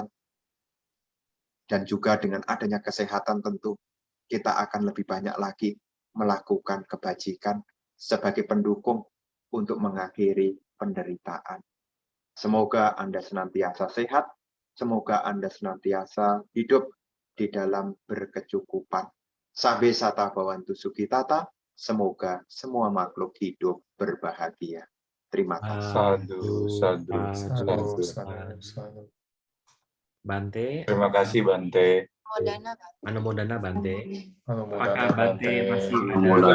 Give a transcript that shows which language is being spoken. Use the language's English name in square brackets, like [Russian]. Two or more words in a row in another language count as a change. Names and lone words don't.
[Indonesian] Dan juga dengan adanya kesehatan tentu kita akan lebih banyak lagi melakukan kebajikan sebagai pendukung untuk mengakhiri penderitaan. Semoga Anda senantiasa sehat, semoga Anda senantiasa hidup di dalam berkecukupan. [Pali] Sabe sata bawantu sukitata, [Indonesian] semoga semua makhluk hidup berbahagia. Terima kasih. Sadu. Bante, Terima kasih Bante. [Pali] Anumodana Bante. [Indonesian] Anumodana Apakah Bante masih ada Anumodana